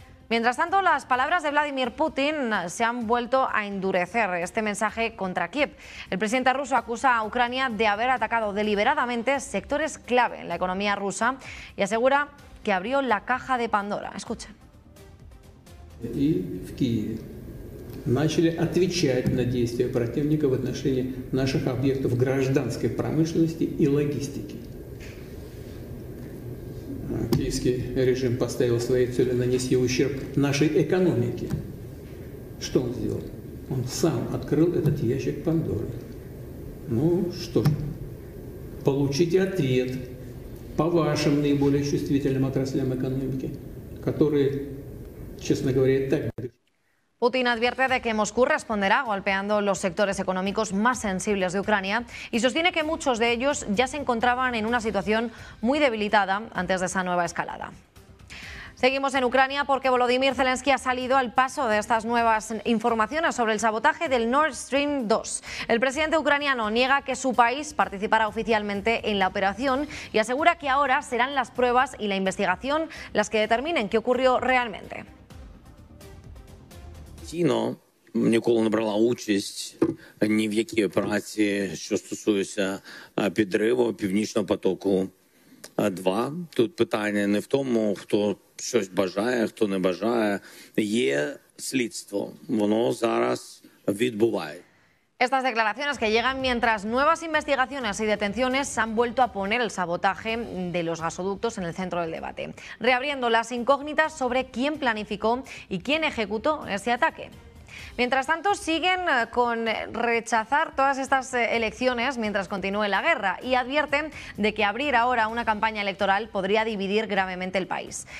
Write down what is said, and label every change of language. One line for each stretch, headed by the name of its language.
Spanish: Mientras tanto, las palabras de Vladimir Putin se han vuelto a endurecer este mensaje contra Kiev. El presidente ruso acusa a Ucrania de haber atacado deliberadamente sectores clave en la economía rusa y asegura que abrió la caja de Pandora. Escucha.
Russian: Y в Киеве начали отвечать на действия противника в отношении наших объектов гражданской промышленности и логистики. Киевский режим поставил своей целью нанести ущерб нашей экономике. Что он сделал? Он сам открыл этот ящик Пандоры. Ну что ж, получите ответ по вашим наиболее чувствительным отраслям экономики, которые, честно говоря, так...
Spanish: Putin advierte de que Moscú responderá golpeando los sectores económicos más sensibles de Ucrania y sostiene que muchos de ellos ya se encontraban en una situación muy debilitada antes de esa nueva escalada. Seguimos en Ucrania porque Volodymyr Zelensky ha salido al paso de estas nuevas informaciones sobre el sabotaje del Nord Stream 2. El presidente ucraniano niega que su país participara oficialmente en la operación y asegura que ahora serán las pruebas y la investigación las que determinen qué ocurrió realmente.
Ukrainian: Офіційно ніколи не брала участь ні в якій операції, що стосується підриву Північного потоку 2. Тут питання не в тому, хто щось бажає, хто не бажає. Є слідство, воно зараз відбувається.
Spanish: Estas declaraciones que llegan mientras nuevas investigaciones y detenciones han vuelto a poner el sabotaje de los gasoductos en el centro del debate, reabriendo las incógnitas sobre quién planificó y quién ejecutó ese ataque. Mientras tanto, siguen con rechazar todas estas elecciones mientras continúe la guerra y advierten de que abrir ahora una campaña electoral podría dividir gravemente el país.